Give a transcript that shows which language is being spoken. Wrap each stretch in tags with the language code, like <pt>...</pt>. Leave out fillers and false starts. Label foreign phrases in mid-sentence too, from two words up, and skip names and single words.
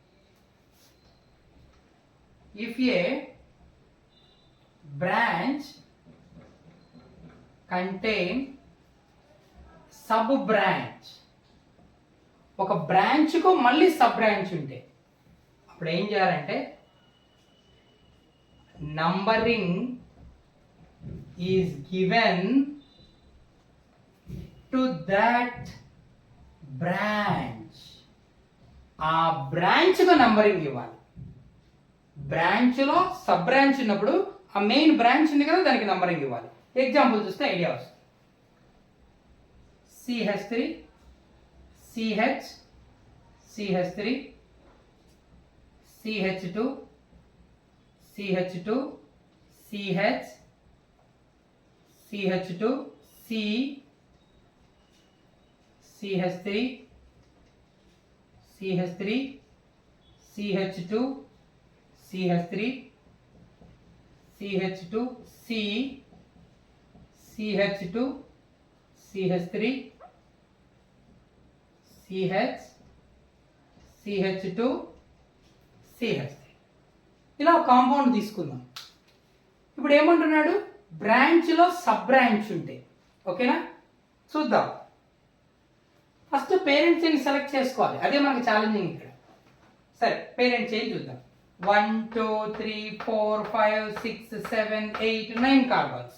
<en>If a branch contain sub branch,</en> <te>ఒక బ్రాంచ్కు మళ్ళీ సబ్ బ్రాంచ్ ఉంటే అప్పుడు ఏం చేయాలంటే</te> <en>numbering is given to that branch.</en> <te>ఆ బ్రాంచ్కు నంబరింగ్ ఇవ్వాలి. బ్రాంచ్లో</te> <en>sub branch</en> <te>ఉన్నప్పుడు ఆ</te> <en>main branch</en> <te>ఉంది కదా, దానికి నంబరింగ్ ఇవ్వాలి. ఎగ్జాంపుల్ చూస్తే ఐడియా వస్తుంది.</te> <en>CH3 CH, CH3, CH2, CH2, CH, CH2, C, CH3, CH3, CH2, CH3, CH2, C, CH2, CH3, CH, CH2, CH3.</en> <te>ఇలా కాంపౌండ్ తీసుకుందాం. ఇప్పుడు ఏమంటున్నాడు? బ్రాంచ్లో</te> <en>sub branch</en> <te>ఉంటే. ఓకేనా? చూద్దాం.</te> <en>first parent chain select</en> <te>చేసుకోవాలి, అదే మనకు ఛాలెంజింగ్ ఇక్కడ. సరే,</te> <en>parent chain</en> <te>చూద్దాం. 1 2 3 4 5 6 7 8 9 కార్బన్స్.</te>